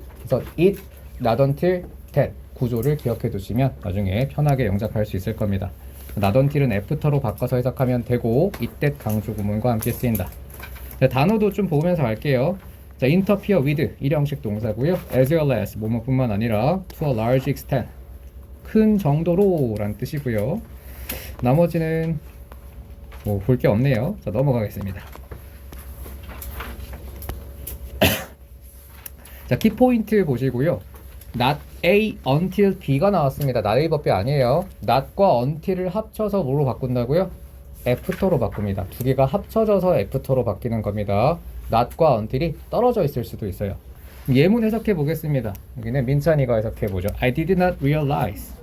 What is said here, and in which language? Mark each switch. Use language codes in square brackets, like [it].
[ko] 그래서 it, not until that 구조를 기억해 두시면 나중에 편하게 영작할 수 있을 겁니다. not until은 after로 바꿔서 해석하면 되고 it, that 강조 구문과 함께 쓰인다. 자, 단어도 좀 보면서 갈게요. 자, interfere with 일형식 동사고요. as well as 뭐뭐뿐만 아니라 to a large extent 큰 정도로 라는 뜻이고요. 나머지는 뭐 볼 게 없네요. 자, 넘어가겠습니다. 자, 키포인트 보시고요. not A until B가 나왔습니다. not A 법비 아니에요. not과 until을 합쳐서 뭐로 바꾼다고요? after로 바꿉니다. 두 개가 합쳐져서 after로 바뀌는 겁니다. not과 until이 떨어져 있을 수도 있어요. 예문 해석해 보겠습니다. 여기는 민찬이가 해석해 보죠. [en] I did not realize.